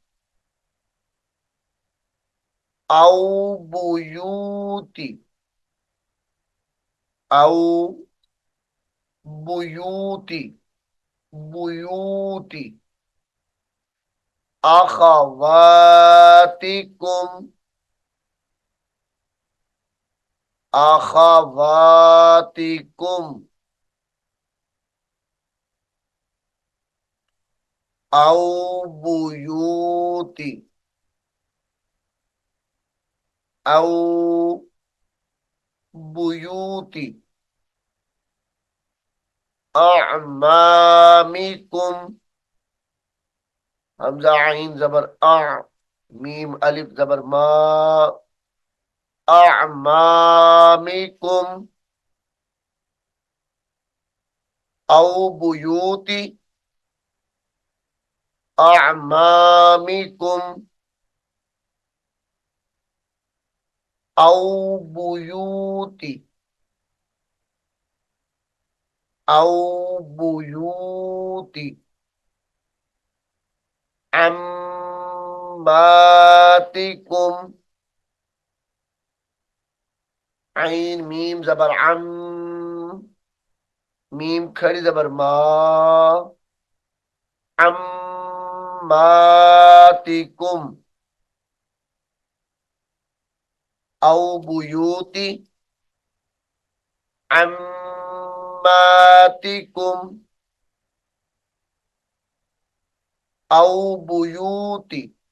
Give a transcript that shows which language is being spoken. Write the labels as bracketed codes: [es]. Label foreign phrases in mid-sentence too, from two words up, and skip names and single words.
[ar] او بیوت، او بیوت، بیوت اخواتکم أخواتكم أو بيوت أو بيوت أعمامكم [ur] ہمزہ عین زبر آ میم الف زبر ما [ar] أعمامكم أو بيوت أعمامكم أو بيوت أو بيوت عماتكم [ur] عین میم زبر عم میم کھڑی زبر ما [ar] عماتكم أو بيوت عماتكم أو بيوت